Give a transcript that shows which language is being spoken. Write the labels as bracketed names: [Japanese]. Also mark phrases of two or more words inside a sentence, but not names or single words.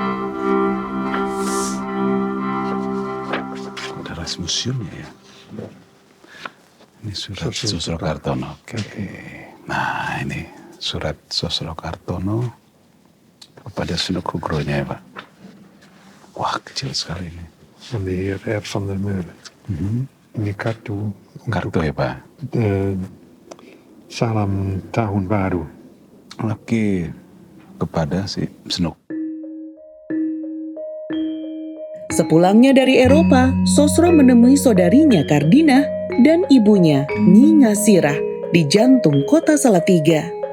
[Indonesian] Ada museumnya ya. Ini surat Sosro Kartono. Oke. Nah, ini surat Sosro Kartono kepada Sunuk Hugronya ya, Pak. Wah, kecil sekali ini. [Dutch] Van de heer R. van der Meulen. [Indonesian] Ini kartu Kartu ya, Pak. Salam Tahun Baru. Oke, kepada si Sunuk. Sepulangnya dari Eropa, Sosro menemui saudarinya Kardinah dan ibunya Nyi Ngasirah di jantung kota Salatiga.